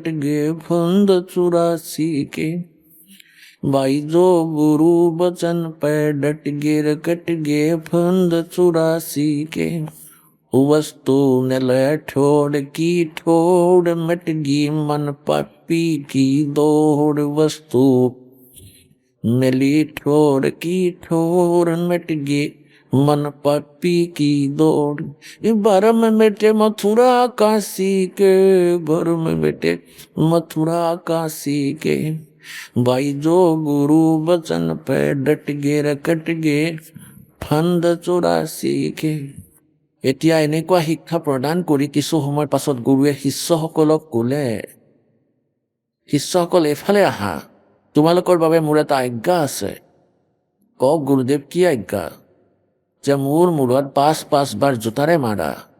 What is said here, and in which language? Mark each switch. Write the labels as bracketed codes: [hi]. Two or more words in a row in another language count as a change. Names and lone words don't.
[hi] गे फंद 84 के, भाई जो गुरु बचन पे डट गे कट गे फंद 84 के, वस्तु न ले ठोड़ की ठोड़ मिट गई मन पापी की दौड़, वस्तु मिली ठोड़ की ठोड़ मिट गई मन पापी की दौड़। भरम मिटे मथुरा काशी के, भरम मिटे मथुरा काशी के, भाई जो गुरु बचन पे डट गे कट गे फंद 84 के। [as] এতিয়া এনেকুৱা শিক্ষা প্ৰদান কৰি কিছু সময়ৰ পাছত গুৰুৱে শিষ্যসকলক ক'লে, শিষ্যসকল এফালে আহা, তোমালোকৰ বাবে মোৰ এটা আজ্ঞা আছে। কওক গুৰুদেৱ, কি আজ্ঞা? যে মোৰ মূৰত ৫ বাৰ জোতাৰে মাৰা।